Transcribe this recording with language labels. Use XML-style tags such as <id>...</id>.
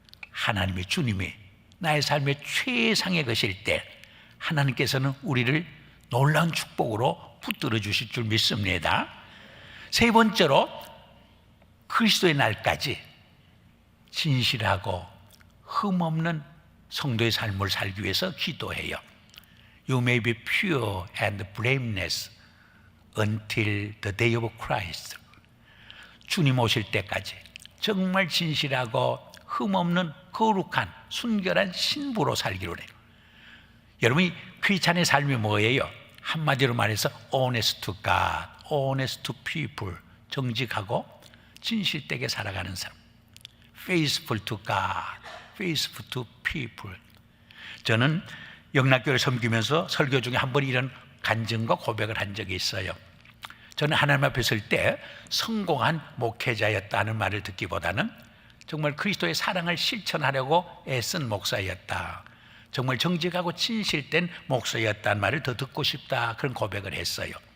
<ko>하나님의 주님이 나의 삶의 최상의 것일 때 하나님께서는 우리를 놀라운 축복으로 붙들어 주실 줄 믿습니다. 세 번째로, 그리스도의 날까지 진실하고 흠없는 성도의 삶을 살기 위해서 기도해요.</ko> <en>You may be pure and blameless until the day of Christ.</en> <ko>주님 오실 때까지 정말 진실하고 흠없는 거룩한 순결한 신부로 살기로 해요. 여러분이 크리스찬의 삶이 뭐예요? 한마디로 말해서</ko> <en>honest to God, honest to people,</en> <ko>정직하고 진실되게 살아가는 사람.</ko> <en>faithful to God, faithful to people.</en> <ko>저는 영락교회를 섬기면서 설교 중에 한 번 이런 간증과 고백을 한 적이 있어요. 저는 하나님 앞에 설 때 성공한 목회자였다는 말을 듣기보다는 정말 그리스도의 사랑을 실천하려고 애쓴 목사였다, 정말 정직하고 진실된 목사였다는 말을 더 듣고 싶다, 그런 고백을 했어요.</ko>